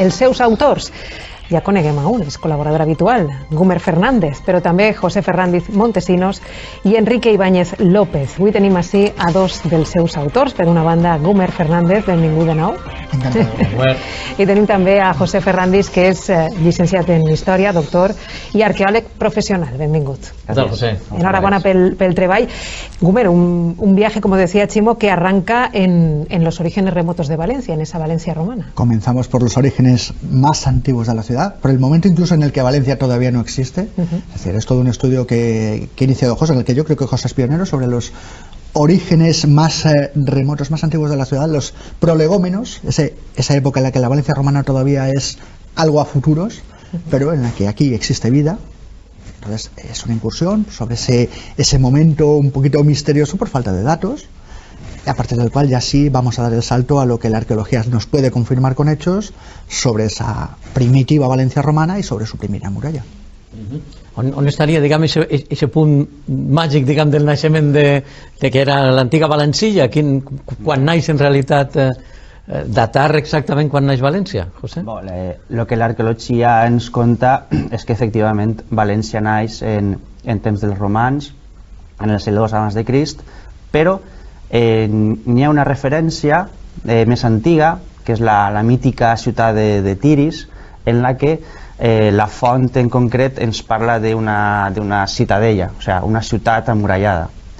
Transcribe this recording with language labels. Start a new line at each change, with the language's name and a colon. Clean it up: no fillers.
Catalan: Els seus autors, ja coneguem a un, és col·laborador habitual, Gumer Fernández, però també José Fernández Montesinos i Enrique Ibáñez López. Avui tenim així a dos dels seus autors. Per una banda, Gumer Fernández, benvingut de nou. I tenim també a José Fernández, que és llicenciat en Història, doctor i arqueòleg professional. Benvingut. Enhorabona pel treball.
Spanish: Gumer, un viaje, como decía Chimo, que arranca en los orígenes remotos de Valencia, en esa Valencia romana. Comenzamos por los orígenes más antiguos de la ciudad, por el momento incluso en el que Valencia todavía no existe. Es decir, es todo un estudio que ha iniciado José, en el que yo creo que José es pionero, sobre los orígenes más remotos, más antiguos de la ciudad, los prolegómenos, esa época en la que la Valencia romana todavía es algo a futuros, pero en la que aquí existe vida. Entonces es una incursión sobre ese momento un poquito misterioso por falta de datos, a partir del cual ya sí vamos a dar el salto a lo que la arqueología nos puede confirmar con hechos sobre esa primitiva Valencia romana y sobre su primera muralla.
Catalan: On estaria, diguem, aquest punt màgic, diguem, del naixement de que era l'antiga Valencilla? Quan naix en realitat, datar exactament quan naix València, José? El que l'arqueologia ens conta és que efectivament València naix en temps dels romans, en el segle II abans de Crist, però n'hi ha una referència més antiga, que és la mítica ciutat de Tiris, en la que la font en concret ens parla d'una citadella, o sigui, una ciutat amurallada.